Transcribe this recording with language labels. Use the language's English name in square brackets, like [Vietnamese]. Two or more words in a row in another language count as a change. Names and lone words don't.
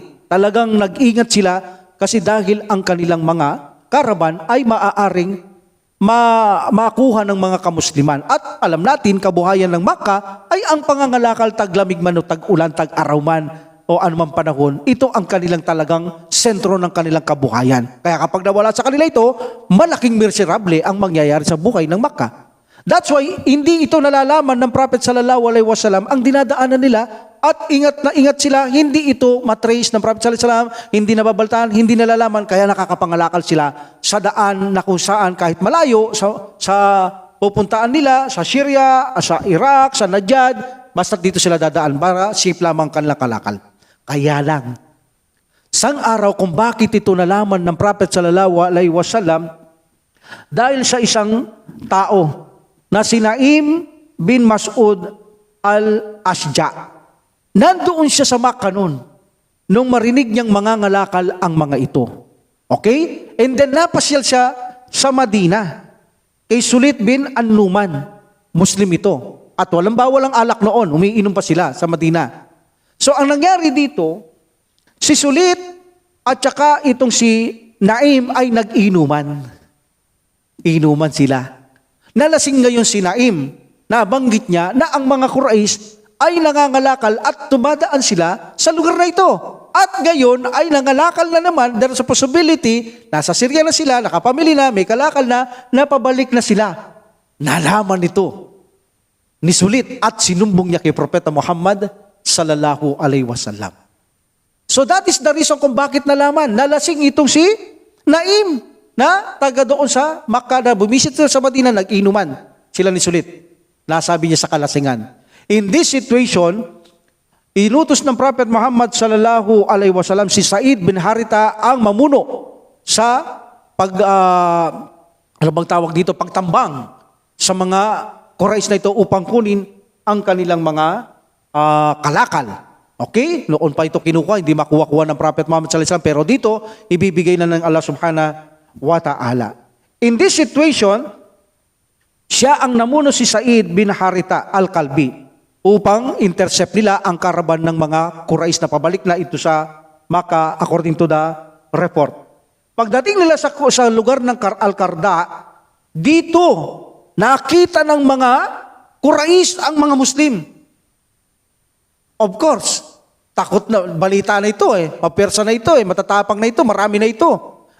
[Filipino] Talagang nag-ingat sila kasi dahil ang kanilang mga karaban ay maaaring makuha ng mga kamusliman. At alam natin, kabuhayan ng Makkah ay ang pangangalakal, taglamig man o tag-ulan, tag-araw man o anumang panahon. Ito ang kanilang talagang sentro ng kanilang kabuhayan. Kaya kapag nawala sa kanila ito, malaking miserable ang mangyayari sa buhay ng Makkah. [English] That's why [Filipino] hindi ito nalalaman ng Prophet [Arabic] صلى الله عليه وسلم [Filipino] ang dinadaanan nila at ingat na ingat sila, hindi ito matrace ng Prophet [Arabic] صلى الله عليه وسلم, [Filipino] hindi nababaltaan, hindi nalalaman, kaya nakakapangalakal sila sa daan na kung saan kahit malayo sa pupuntaan nila, sa Syria, sa Iraq, sa Najd, basta dito sila dadaan para safe lamang kanilang kalakal. Kaya lang, sang araw kung bakit ito nalaman ng Prophet [Arabic] صلى الله عليه وسلم, [Filipino] dahil sa isang tao na si Naim bin Mas'ud al-Ashja. Nandoon siya sa Makkah noon nung marinig niyang mangangalakal ang mga ito. Okay? And then napasyal siya sa Madina kay Sulit bin An-Numan. Muslim ito. At walang bawal ang alak noon. Umiinom pa sila sa Madina. So ang nangyari dito, si Sulit at saka itong si Naim ay nag-inuman. Inuman sila. Nalasing ngayon si Naim, nabanggit niya na ang mga Quraysh ay nangangalakal at tumadaan sila sa lugar na ito. At ngayon ay nangalakal na naman, [English] there's a possibility, [Filipino] nasa Syria na sila, nakapamili na, may kalakal na, napabalik na sila. Nalaman ito ni Sulit at sinumbong niya kay Propeta Muhammad [Arabic] صلى الله عليه وسلم. [English] So that is the reason [Filipino] kung bakit nalaman. Nalasing itong si Naim, na taga doon sa Makkah, na bumisit sila sa Madina, nag-inuman sila ni Sulit. Nasabi niya sa kalasingan. [English] In this situation, [Filipino] inutos ng Prophet Muhammad [Arabic] صلى الله عليه وسلم [Filipino] si Sa'id bin Haritha ang mamuno sa pagtambang sa mga Quraysh na ito upang kunin ang kanilang mga kalakal. Okay? Noon pa ito kinukuha, hindi makuha-kuha ng Prophet Muhammad [Arabic] صلى الله عليه وسلم, [Filipino] pero dito ibibigay na ng Allah [Arabic] سبحانه وتعالى. [English] In this situation, [Filipino] siya ang namuno si Sa'id bin Haritha al-Kalbi upang intercept nila ang karaban ng mga Quraysh na pabalik na ito sa Makkah [English] according to the report. [Filipino] Pagdating nila sa lugar ng Al-Qarda, dito nakita ng mga Quraysh ang mga Muslim. [English] Of course, [Filipino] takot na, balita na ito papersa na ito matatapang na ito, marami na ito.